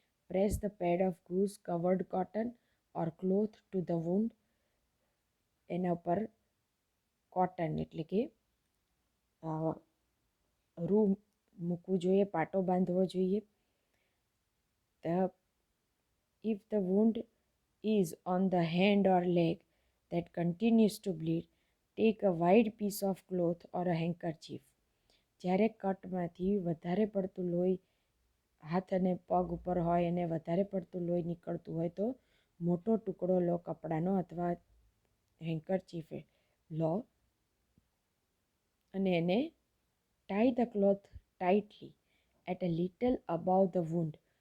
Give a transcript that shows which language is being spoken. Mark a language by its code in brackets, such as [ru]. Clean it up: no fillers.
[en] Press the pad of gauze covered cotton or cloth to the wound. [gu] એના ઉપર cotton એટલે કે રૂ મૂકવું જોઈએ, પાટો બાંધવો જોઈએ. [en] If the wound is on the hand or leg that continues to bleed, take a wide piece of cloth or a handkerchief. [gu] જ્યારે કટમાંથી વધારે પડતું લોહી હાથ અને પગ ઉપર હોય અને વધારે પડતું લોહી નીકળતું હોય તો મોટો ટુકડો લો કપડાનો અથવા હેન્કરચીફ લો અને એને [en] Tie the cloth tightly at a little above the wound.